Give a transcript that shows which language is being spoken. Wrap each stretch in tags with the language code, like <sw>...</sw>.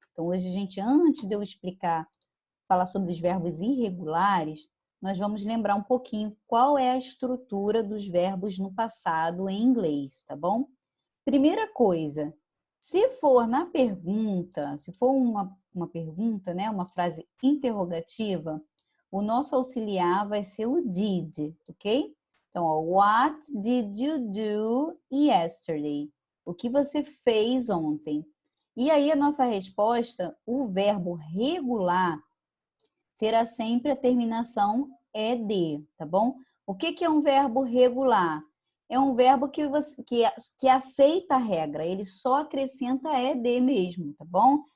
<pt>Então hoje a gente, antes de eu falar sobre os verbos irregulares, nós vamos lembrar um pouquinho qual é a estrutura dos verbos no passado em inglês, tá bom? Primeira coisa, se for na pergunta, se for uma pergunta, né, uma frase interrogativa, o nosso auxiliar vai ser o did, ok? Então, ó,</pt> <en>what did you do yesterday?</en> <pt>O que você fez ontem? E aí a nossa resposta, o verbo regular, terá sempre a terminação ed, tá bom? O que é um verbo regular? É um verbo que aceita a regra, ele só acrescenta ed mesmo, tá bom?</pt>